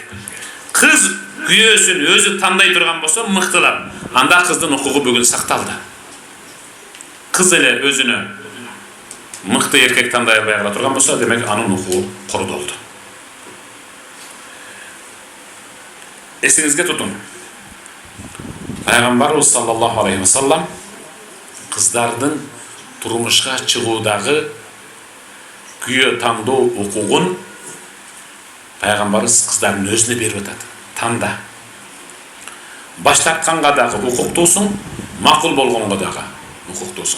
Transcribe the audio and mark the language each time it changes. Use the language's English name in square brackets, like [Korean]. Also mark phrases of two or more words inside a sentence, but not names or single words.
[Kyrgyz] Кыз күйөөсүн өзү тандай турган болсо мыктылап, анда кыздын укугу бүгүн сакталды. Кыз эле өзүнө мыкты эркек тандай албай кала турган болсо, демек анын укугу кордолду. Эсиңизге тутун. Пайгамбарыбыз [Arabic] صلى الله عليه وسلم [Kyrgyz] кыздардын турмушка чыгуудагы күйөө тандоо укугун Пайгамбарыбыз кыздардын өзүнө берип атат. Танда. Баш тартканга дагы укуктуусуң, макул болгонго дагы укуктуусуң.